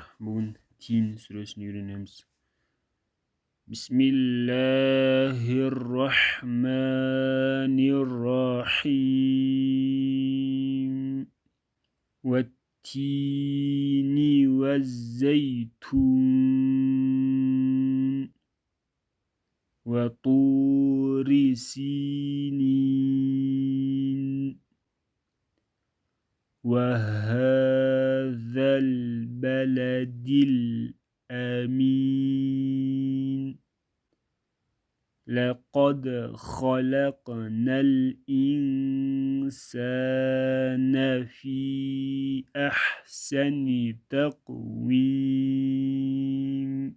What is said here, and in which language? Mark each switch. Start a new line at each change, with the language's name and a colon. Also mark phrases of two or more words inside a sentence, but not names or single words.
Turkish: Bugün Tin suresini öğreneceğiz. Bismillahirrahmanirrahim.
Arabic: والتين والزيتون وطور سينين وهذا البلد الأمين لقد خلقنا الإنسان في أحسن تقويم